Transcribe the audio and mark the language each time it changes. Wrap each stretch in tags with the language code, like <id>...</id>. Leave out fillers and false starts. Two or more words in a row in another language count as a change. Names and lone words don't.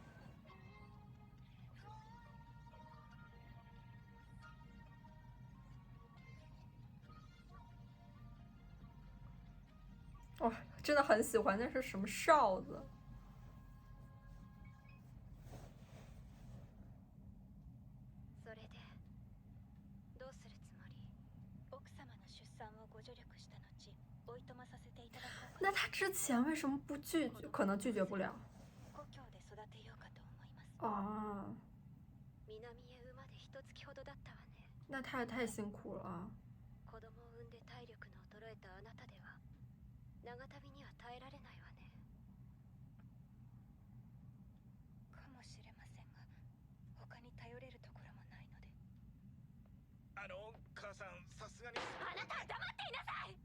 <zh>哇，真的很喜欢，那是什么哨子？</zh> <ja>それでどうするつもり？奥様の出産をご助力した後、おいとまさせていただこうか。</ja> <zh>那他之前为什么不拒绝？可能拒绝不了。</zh> <ja>故郷で育てようかと思います。</ja> <zh>啊，</zh> <ja>南へ馬で1月ほどだったわね。</ja> <zh>那他也太辛苦了。</zh> <ja>子えたあなたでは長旅には耐えられないわね。かもしれませんが、他に頼れるところもないので。母さん、さすがに。あなたは黙っていなさい。</ja>